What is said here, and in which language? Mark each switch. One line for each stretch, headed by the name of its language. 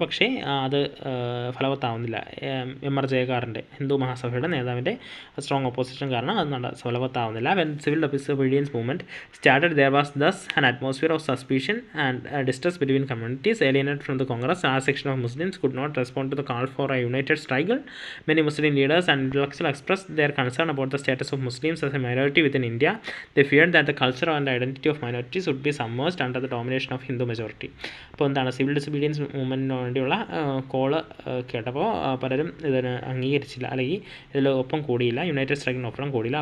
Malayalam: പക്ഷേ അത് ഫലവത്താവുന്നില്ല. എം.ആർ. ജയകാറിൻ്റെ ഹിന്ദു മഹാസഭയുടെ നേതാവിൻ്റെ സ്ട്രോങ് ഓപ്പോസിഷൻ കാരണം അത് ഫലവത്താവുന്നില്ല.
English: When civil disobedience movement started there was thus an atmosphere of suspicion and distrust between communities alienated from the Congress. A section of Muslims could not respond to the call for a united struggle. Many Muslim leaders and intellectuals expressed their concern about the status of Muslims as a minority within India. They feared that the culture and identity of minorities would be submerged under the domination of Hindu majority.
Malayalam: അപ്പോൾ എന്താണ്, civil disobedience മൂവ്മെൻറ്റിന് വേണ്ടിയുള്ള call കേട്ടപ്പോൾ പലരും ഇതിന് അംഗീകരിച്ചില്ല, അല്ലെങ്കിൽ ഇതിൽ ഒപ്പം കൂടിയില്ല, യുണൈറ്റഡ് സ്ട്രൈക്കിനൊപ്പം കൂടിയില്ല.